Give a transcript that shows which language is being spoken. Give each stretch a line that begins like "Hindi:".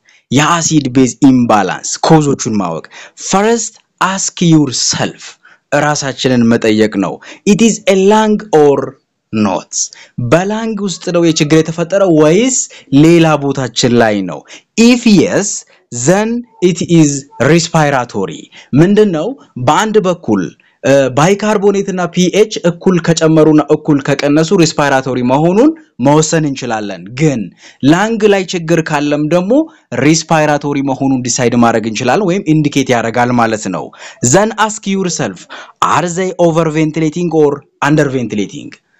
Amharic: የአሲድ ቤዝ ኢምባላንስ ኮዞቹን ማወቅ።
English: first ask yourself,
Amharic: ራሳችንን መጠየቅ ነው።
English: it is a lung or not?
Amharic: በላንግ ውስጥ ነው የችግር የተፈጠረው ወይስ ሌላ ቦታችን ላይ ነው?
English: if yes, then it is respiratory.
Amharic: ምንድነው? በአንድ በኩል ባይካርቦኔት እና ፒኤች እኩል ከጨመሩና እኩል ከቀነሱ ሬስፓይራቶሪ መሆኑን መወሰን እንችላለን። ግን ላንግ ላይ ችግር ካለም ደግሞ ሬስፓይራቶሪ መሆኑን ዲሳይድ ማድረግ እንችላለን ወይም ኢንዲኬት ያደርጋል ማለት ነው።
English: then ask yourself, are they over ventilating or under ventilating?